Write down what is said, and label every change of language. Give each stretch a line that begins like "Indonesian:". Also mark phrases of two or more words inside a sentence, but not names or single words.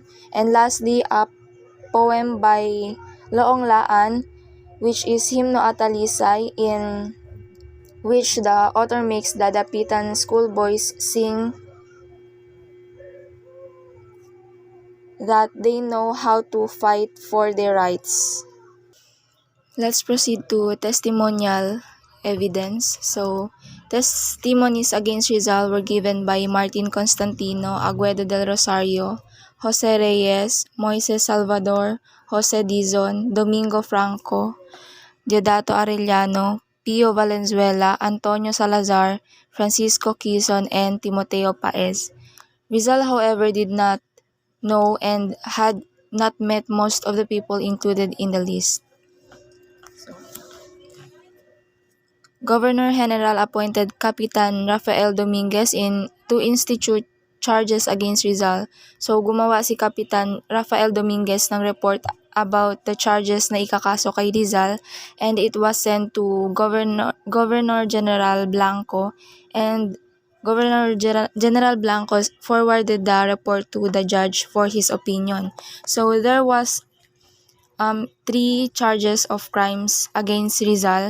English: And lastly, a poem by Loong Laan, which is Himno at Talisay, in which the author makes the Dapitan schoolboys sing that they know how to fight for their rights. Let's proceed to testimonial evidence. So, Testimonies against Rizal were given by Martin Constantino, Aguedo del Rosario, Jose Reyes, Moises Salvador, Jose Dizon, Domingo Franco, Deodato Arellano, Pio Valenzuela, Antonio Salazar, Francisco Quizon, and Timoteo Paez. Rizal, however, did not know and had not met most of the people included in the list. Governor General appointed Capitan Rafael Dominguez to institute charges against Rizal.
Filipino: So gumawa si Capitan Rafael Dominguez ng
English: report about the charges
Filipino: na ikakaso kay Rizal,
English: and it was sent to Governor General Blanco, and General Blanco forwarded the report to the judge for his opinion. So there was 3 charges of crimes against Rizal.